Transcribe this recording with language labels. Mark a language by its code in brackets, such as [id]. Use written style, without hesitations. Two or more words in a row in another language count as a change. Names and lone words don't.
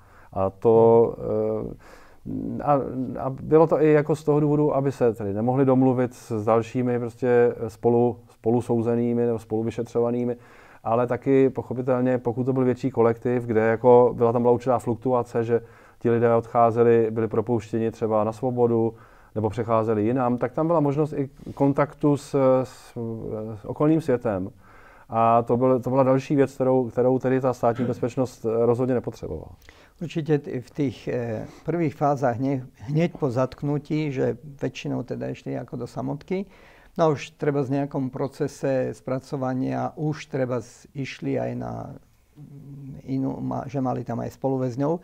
[cs] A bylo to i jako z toho důvodu, aby se tedy nemohli domluvit s dalšími prostě spolu souzenými nebo spolu vyšetřovanými, ale taky pochopitelně, pokud to byl větší kolektiv, kde jako byla určitá fluktuace, že ti lidé odcházeli, byli propouštěni třeba na svobodu, nebo přecházeli jinam, tak tam byla možnost i kontaktu s okolním světem. A to byla další věc, kterou tedy ta státní bezpečnost rozhodně nepotřebovala. [sk] Určite v tých prvých fázach hneď po zatknutí, že väčšinou teda išli ako do samotky, no už treba z nejakom procese spracovania, už treba išli aj na inú, že mali tam aj spoluväzňov.